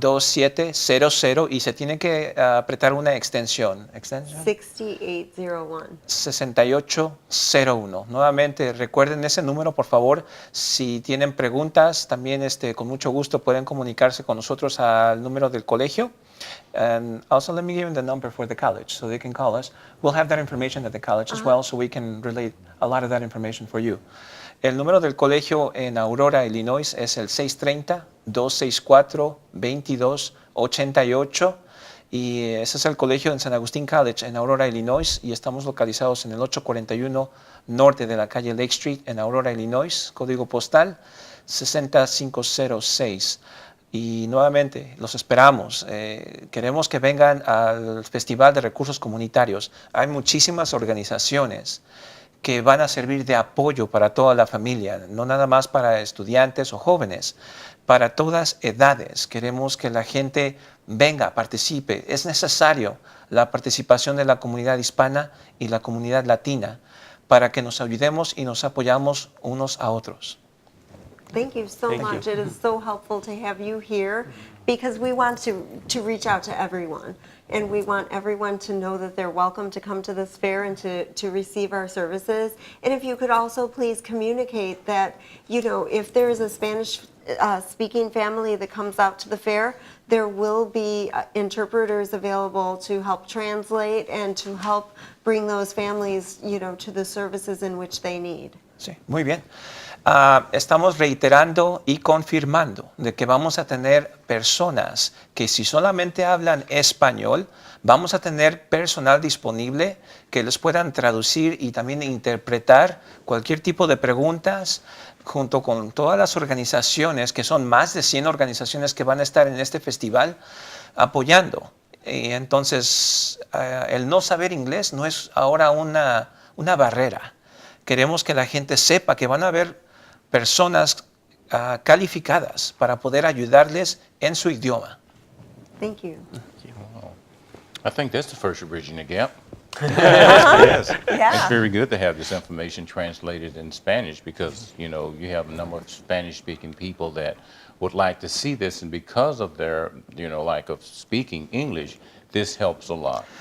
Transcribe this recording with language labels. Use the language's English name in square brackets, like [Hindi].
[Spanish] 2700, y se tiene que apretar una extensión. 6801. 6801. Nuevamente, recuerden ese número, por favor. Si tienen preguntas, también con mucho gusto pueden comunicarse con nosotros al número del colegio. [English] And also, let me give them the number for the college so they can call us. We'll have that information at the college as well, so we can relate a lot of that information for you. [Spanish] El número del colegio en Aurora, Illinois, es el 630-264-2288, y ese es el colegio en San Agustín College en Aurora, Illinois, y estamos localizados en el 841 norte de la calle Lake Street en Aurora, Illinois, código postal 60506. Y nuevamente, los esperamos. Queremos que vengan al Festival de Recursos Comunitarios. Hay muchísimas organizaciones que van a servir de apoyo para toda la familia, no nada más para estudiantes o jóvenes, para todas edades. Queremos que la gente venga, participe. Es necesario la participación de la comunidad hispana y la comunidad latina para que nos ayudemos y nos apoyamos unos a otros. [English] Thank you so Thank you. much. It is so helpful to have you here because we want to reach out to everyone. And we want everyone to know that they're welcome to come to this fair and to receive our services. And if you could also please communicate that, you know, if there is a Spanish speaking family that comes out to the fair, there will be interpreters available to help translate and to help bring those families, you know, to the services in which they need. [Spanish] Sí, muy bien. Estamos reiterando y confirmando de que vamos a tener personas que si solamente hablan español, vamos a tener personal disponible que les puedan traducir y también interpretar cualquier tipo de preguntas junto con todas las organizaciones, que son más de 100 organizaciones que van a estar en este festival apoyando. Y entonces, el no saber inglés no es ahora una barrera. Queremos que la gente sepa que van a haber personas calificadas para poder ayudarles en su idioma. [English] Thank you. I think that's the first of Bridging the Gap. Yes. Yeah. It's very good to have this information translated in Spanish because, you know, you have a number of Spanish-speaking people that would like to see this, and because of their, you know, lack of speaking English, this helps a lot.